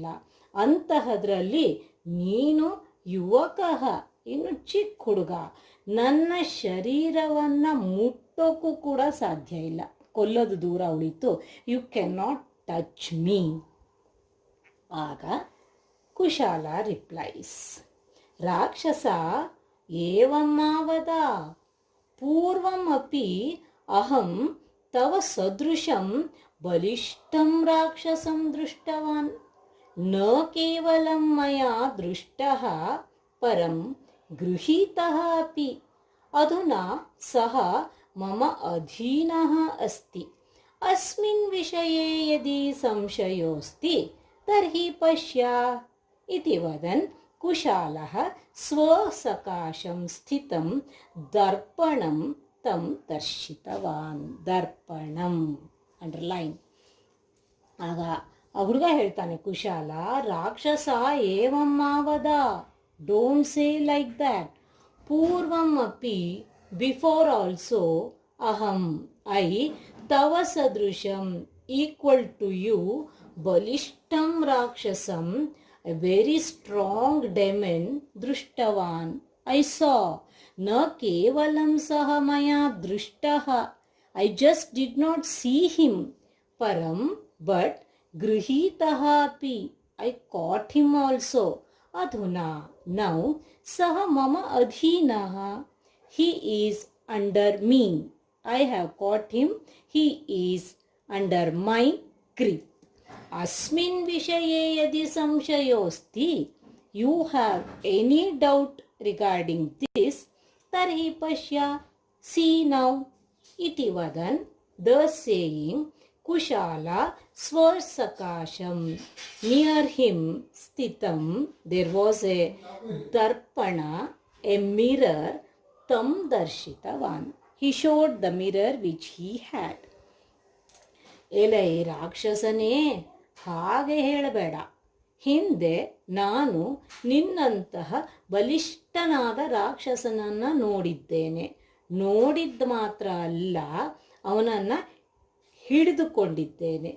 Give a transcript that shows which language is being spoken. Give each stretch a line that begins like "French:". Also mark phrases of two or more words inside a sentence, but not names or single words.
Kannada: ಅಂತಹದ್ರಲ್ಲಿ ನೀನು ಯುವಕಃ, ಇನ್ನು ಚಿಕ್ಕ ಹುಡುಗ, ನನ್ನ ಶರೀರವನ್ನು ಮುಟ್ಟೋಕ್ಕೂ ಕೂಡ ಸಾಧ್ಯ ಇಲ್ಲ. ಕೊಲ್ಲೋದು ದೂರ ಉಳಿತು,
English: You can not touch me.
Sanskrit: ಆಗ ಕುಶಾಲ ರಿಪ್ಲೈಸ್, ರಾಕ್ಷಸ ಏವಮಾವದ, ಪೂರ್ವಂ ಅಪಿ ಅಹಂ ತವ ಸದೃಶಂ ಬಲಿಷ್ಠಂ ರಾಕ್ಷಸಂ ದೃಷ್ಟವಾನ್, ನ ಕೇವಲಂ ಮಯಾ ದೃಷ್ಟಃ ಪರಂ ಗೃಹೀತಃ ಅಪಿ. ಅಧುನಾ ಸಹ ಮಮ ಅಧೀನಃ ಅಸ್ತಿ. ಅಸ್ಮಿನ್ ವಿಷಯೇ ಯದಿ ಸಂಶಯೋಸ್ತಿ ತರ್ಹಿ ಪಶ್ಯ ಇತಿ ವದನ್ ಕುಶಾಲಃ ಸ್ವಸಕಾಶಂ ಸ್ಥಿತಂ ದರ್ಪಣಂ ತಂ ದರ್ಶಿತವಾನ್.
Kannada: ದರ್ಪಣಂ ಅಂಡರ್ಲೈನ್. ಆಗ ಆ ಹುಡುಗ ಹೇಳ್ತಾನೆ, ಕುಶಾಲ,
Sanskrit: ರಾಕ್ಷಸ ಏವಂ ಮಾವದ,
English: Don't say like that.
Sanskrit: ಪೂರ್ವಂ ಅಪಿ,
English: Before also, ಅಹಂ ಐ
Sanskrit: ತವ ಸದೃಶಂ
English: equal to you
Sanskrit: ಬಲಿಷ್ಠಂ ರಾಕ್ಷಸಂ
English: a very strong demon ದೃಷ್ಟವಾನ್. I saw
Sanskrit: ನ ಕೇವಲಂ ಸಹ ಮಯಾ ದೃಷ್ಟಃ,
English: I just did not see him ಪರಂ ಬಟ್
Sanskrit: ಗೃಹೀತಃ ಅಪಿ,
English: I caught him also.
Sanskrit: ಅಧುನಾ ನೌ ಸಹ ಮಮ ಅಧೀನಃ,
English: he is under me. I have caught him, he is under my grip.
Sanskrit: अस्मिन् विषये यदि संशयोस्ति,
English: you have any doubt regarding this,
Sanskrit: तर्हि पश्य,
English: see now.
Sanskrit: इति वदन्,
English: thus saying, Kushala swarsakasham, near him sthitam, there was a darpana, a mirror,
Sanskrit: तं दर्शितवान्.
English: He showed the mirror which he had.
Kannada: ಎಲೈ ರಾಕ್ಷಸನೇ, ಹಾಗೆ ಹೇಳಬೇಡ. ಹಿಂದೆ ನಾನು ನಿನ್ನಂತಹ ಬಲಿಷ್ಠನಾದ ರಾಕ್ಷಸನನ್ನು ನೋಡಿದ್ದೇನೆ. ನೋಡಿದ್ದು ಮಾತ್ರ ಅಲ್ಲ, ಅವನನ್ನು ಹಿಡಿದುಕೊಂಡಿದ್ದೇನೆ.